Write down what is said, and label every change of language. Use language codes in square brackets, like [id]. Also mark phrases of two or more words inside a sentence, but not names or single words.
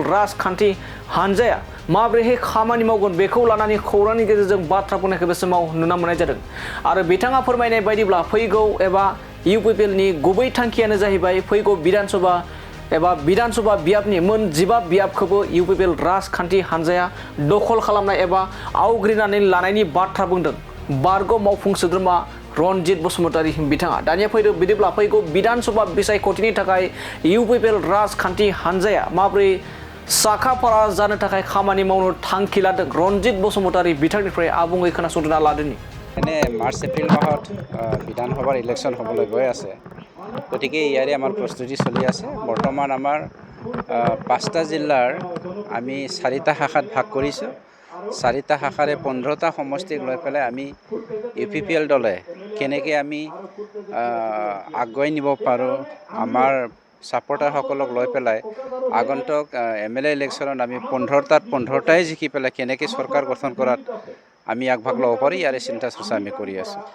[brx] राजखान्थि हानजाया माबोरैहाय खामानि मावगोन बेखौ लानानै खौरांनि गेजेरजों बाथ्रा बुंनायखौ बे समाव नुनो मोननाय जादों आरो बिथाङा फोरमायनाय बायदिब्ला फैगौ एबा इउपिपिएलनि गुबै थांखियानो जाहैबाय फैगौ विधानसभा बियाबनि मोन 15 बियाबखौबो इउपिपिएल राजखान्थि हानजाया दखल खालामनाय एबा आवग्रिनानै लानायनि बाथ्रा बुंदों बारग' मावफुं सोद्रोमा रनजित बसुमतारी बिथाङा। दानिया फैदो बिदिब्ला फैगौ विधानसभा बिसायख'थिनि थाखाय इउपिपिएल राजखान्थि हानजाया माबोरै साखाफारा जानो थाखाय खामानि मावनो थांखि लादों रनजित बसुमतारी बिथांनिफ्राय आबुङै खोनासंना लादोनि। [as] এনে মাৰ্চ এপ্ৰিল মাহত বিধানসভাৰ ইলেকশ্যন হ'বলৈ গৈ আছে, গতিকে ইয়াৰে আমাৰ প্ৰস্তুতি চলি আছে। বৰ্তমান আমাৰ 5টা জিলাৰ আমি 4টা শাখাত ভাগ কৰিছোঁ। 4টা শাখাৰে 15টা সমষ্টিক লৈ পেলাই আমি ইউপিপিএল দলে কেনেকৈ আমি আগুৱাই নিব পাৰোঁ, আমাৰ ছাপৰ্টাৰসকলক লৈ পেলাই আগন্তুক MLA ইলেকশ্যনত আমি 15টাত 15টাই জিকি পেলাই কেনেকৈ চৰকাৰ গঠন কৰাত আমি আগভাগ ল'ব পাৰি ইয়াৰে চিন্তা চৰ্চা আমি কৰি আছোঁ।